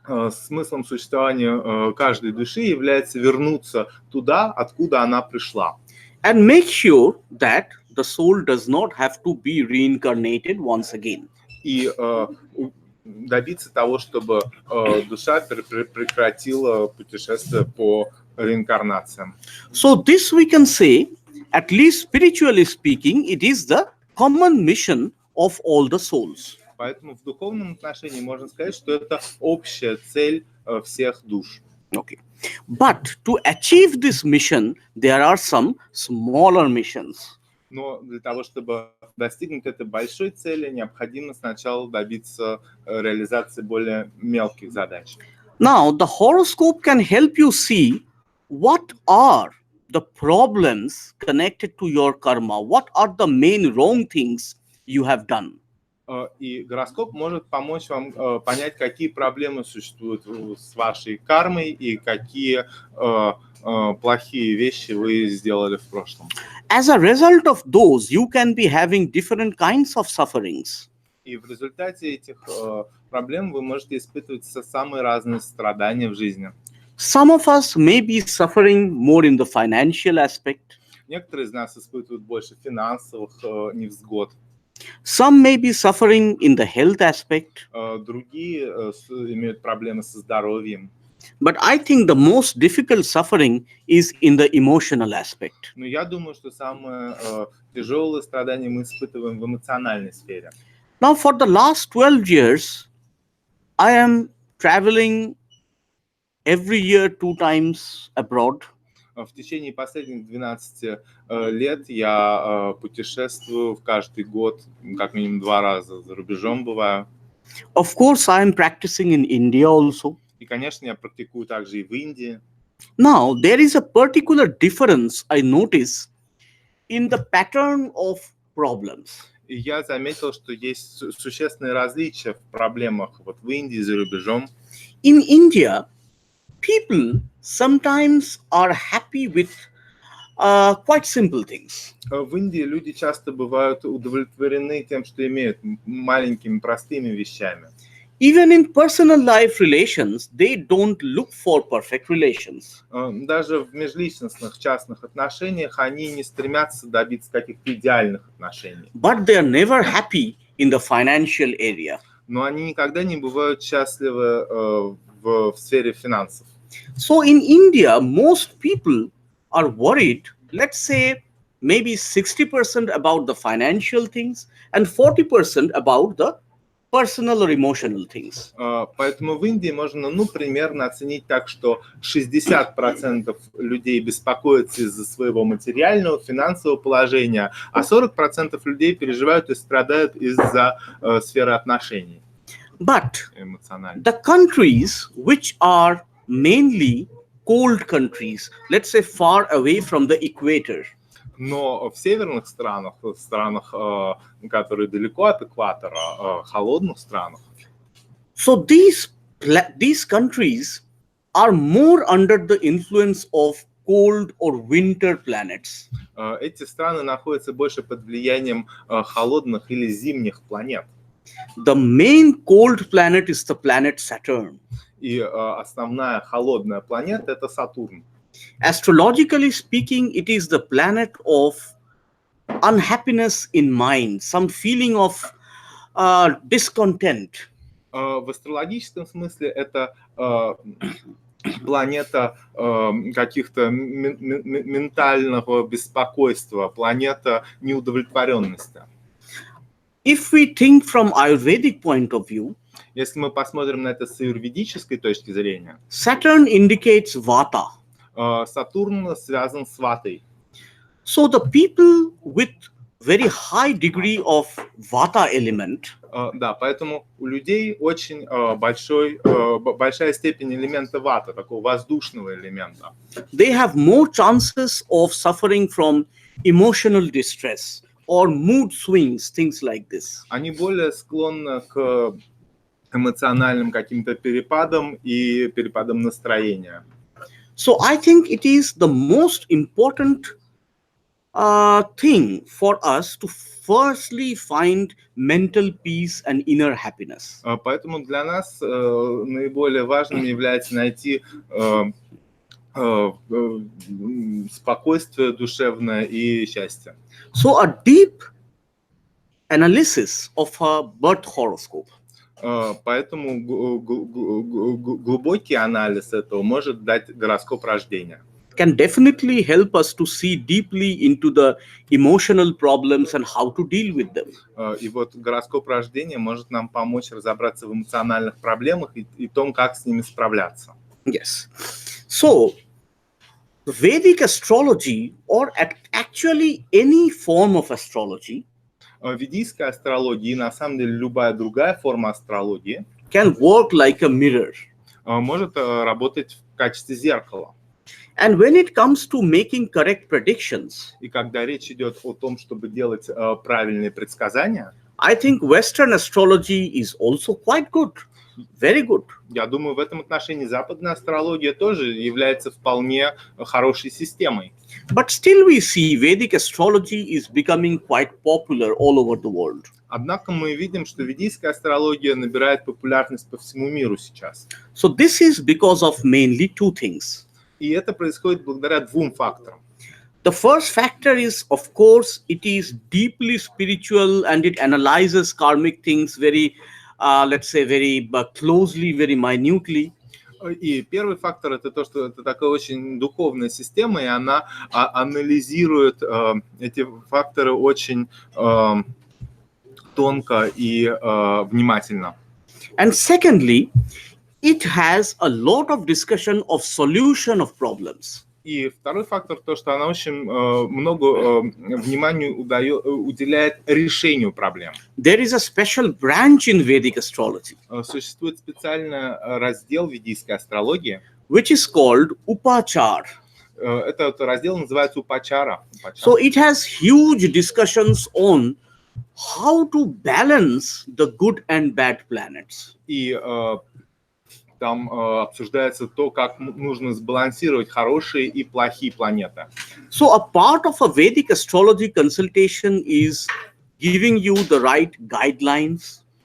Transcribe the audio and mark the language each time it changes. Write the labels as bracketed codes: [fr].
[ru] смыслом существования каждой души является вернуться туда, откуда она пришла. [en] And make sure that the soul does not have to be reincarnated once again. [ru] И добиться того, чтобы душа прекратила путешествие по реинкарнациям. [en] So this we can say, at least spiritually speaking, it is the common mission of all the souls. [ru] Поэтому в духовном отношении можно сказать, что это общая цель всех душ. [en] Okay. But to achieve this mission, there are some smaller missions. [ru] Но для того, чтобы достигнуть этой большой цели, необходимо сначала добиться реализации более мелких задач. [en] Now, the horoscope can help you see what are the problems connected to your karma, what are the main wrong things you have done. [ru] И гороскоп может помочь вам понять, какие проблемы существуют с вашей кармой и какие плохие вещи вы сделали в прошлом. [en] As a result of those, you can be having different kinds of sufferings. [ru] И в результате этих проблем вы можете испытывать самые разные страдания в жизни. [en] Some of us may be suffering more in the financial aspect. [ru] Некоторые из нас испытывают больше финансовых невзгод. [en] Some may be suffering in the health aspect. [ru] Другие имеют проблемы со здоровьем. [en] But I think the most difficult suffering is in the emotional aspect. [ru] Но я думаю, что самые тяжелые страдания мы испытываем в эмоциональной сфере. [en] Now, for the last 12 years, I am traveling every year 2 times abroad. [ru] В течение последних 12 лет я путешествую каждый год, как минимум 2 раза за рубежом бываю. [en] Of course, I am practicing in India also. [ru] И, конечно, я практикую также и в Индии. [en] Now, there is a particular difference I notice in the pattern of problems. [ru] И я заметил, что есть существенные различия в проблемах вот в Индии, за рубежом. [en] In India, people sometimes are happy with quite simple things. [ru] В Индии люди часто бывают удовлетворены тем, что имеют, маленькими, простыми вещами. [en] Even in personal life relations, they don't look for perfect relations. [ru] Даже в межличностных, частных отношениях они не стремятся добиться каких-то идеальных отношений. [en] But they are never happy in the financial area. [ru] Но они никогда не бывают счастливы в сфере финансов. [en] So in India, most people are worried, let's say, maybe 60% about the financial things and 40% about the personal or emotional things. [ru] Поэтому в Индии можно, примерно оценить так, что 60% людей беспокоятся из-за своего материального, финансового положения, а 40% людей переживают и страдают из-за сферы отношений. [en] But [ru] Эмоционально. [en] the countries which are mainly cold countries, let's say far away from the equator, [ru] Но в северных странах, в странах, которые далеко от экватора, холодных странах, [en] so these countries are more under the influence of cold or winter planets. [ru] эти страны находятся больше под влиянием холодных или зимних планет. [en] The main cold planet is the planet Saturn. [ru] И основная холодная планета – это Сатурн. [en] Astrologically speaking, it is the planet of unhappiness in mind, some feeling of discontent. [ru] В астрологическом смысле это планета каких-то ментального беспокойства, планета неудовлетворенности. [en] If we think from Ayurvedic point of view, [ru] Если мы посмотрим на это с аюрведической точки зрения, [en] Saturn indicates Vata. [ru] Сатурн связан с ватой. [en] So the people with very high degree of Vata element, [ru] Да, поэтому у людей очень большая степень элемента вата, такого воздушного элемента. [en] they have more chances of suffering from emotional distress or mood swings, things like this. [ru] Они более склонны к эмоциональным каким-то перепадам и перепадам настроения. [en] So I think it is the most important thing for us to firstly find mental peace and inner happiness. [ru] Поэтому для нас наиболее важным является найти спокойствие душевное и счастье. [en] So a deep analysis of a birth horoscope [ru] Поэтому глубокий анализ этого может дать гороскоп рождения. [en] can definitely help us to see deeply into the emotional problems and how to deal with them. [ru] И вот гороскоп рождения может нам помочь разобраться в эмоциональных проблемах и том, как с ними справляться. [en] Yes. So, Vedic astrology, or actually any form of astrology, [ru] Ведическая астрология и на самом деле любая другая форма астрологии [en] can work like a mirror. [ru] может работать в качестве зеркала. [en] And when it comes to making correct predictions, [ru] И когда речь идет о том, чтобы делать правильные предсказания, [en] I think Western astrology is also quite good, very good. [ru] я думаю, в этом отношении западная астрология тоже является вполне хорошей системой. [en] But still we see Vedic astrology is becoming quite popular all over the world. [ru] Однако мы видим, что ведическая астрология набирает популярность по всему миру сейчас. [en] So this is because of mainly two things. [ru] И это происходит благодаря двум факторам. [en] The first factor is, of course, it is deeply spiritual and it analyzes karmic things very, let's say, very closely, very minutely. [ru] И первый фактор – это то, что это такая очень духовная система, и она анализирует эти факторы очень тонко и внимательно. [en] And secondly, it has a lot of discussion of solution of problems. [ru] И второй фактор – то, что она очень много внимания уделяет решению проблем. [en] There is a special branch in Vedic astrology, [ru] Существует специальный раздел ведической астрологии. [en] which is called Upachar. [ru] Этот раздел называется Упачара. [en] So it has huge discussions on how to balance the good and bad planets. [ru] И там обсуждается то, как нужно сбалансировать хорошие и плохие планеты. [en] So a part of a Vedic astrology consultation is giving you the right guidelines,